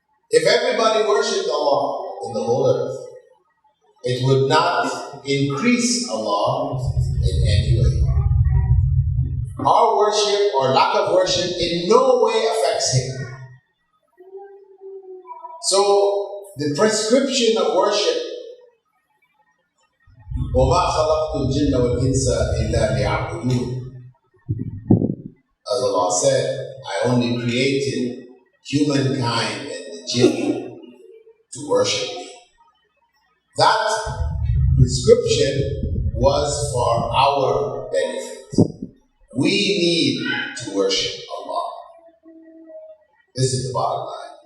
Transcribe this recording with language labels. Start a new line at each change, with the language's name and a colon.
English: If everybody worshipped Allah in the whole earth, it would not increase Allah in any way. Our worship or lack of worship in no way affects Him. So, the prescription of worship,
Arabic: وَمَا خَلَقْتُ الْجِنَّ وَالْإِنسَ إِلَّا لِيَعْبُدُونَ.
English: As Allah said, I only created humankind and the jinn to worship me. That prescription was for our benefit. We need to worship Allah. This is the bottom line.